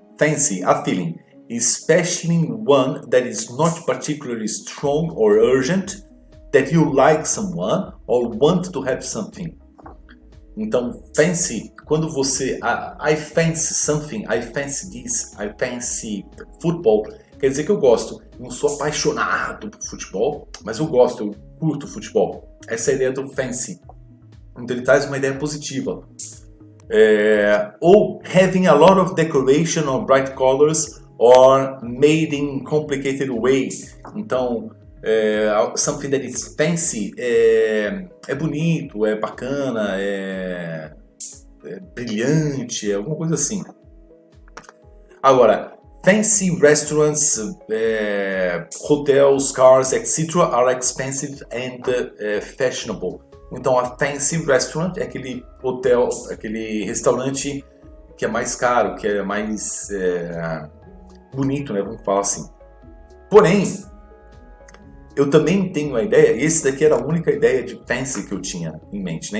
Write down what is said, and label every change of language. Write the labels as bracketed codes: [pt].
[en] Fancy, a feeling, especially one that is not particularly strong or urgent, that you like someone or want to have something. [pt] Então, fancy, quando você, [en] I fancy something, I fancy this, I fancy football, [pt] quer dizer que eu gosto. Eu não sou apaixonado por futebol, mas eu gosto, eu curto futebol. Essa é a ideia do fancy. Então ele traz uma ideia positiva. Ou [en] having a lot of decoration or bright colors or made in complicated way. [pt] Então, [en] something that is fancy [pt] é bonito, é bacana, é brilhante, é alguma coisa assim. Agora, [en] fancy restaurants, hotels, cars, etc. are expensive and fashionable. [pt] Então, [en] a fancy restaurant [pt] é aquele hotel, aquele restaurante que é mais caro, que é mais bonito, né? Vamos falar assim. Porém, eu também tenho a ideia, e esse daqui era a única ideia de fancy que eu tinha em mente, né?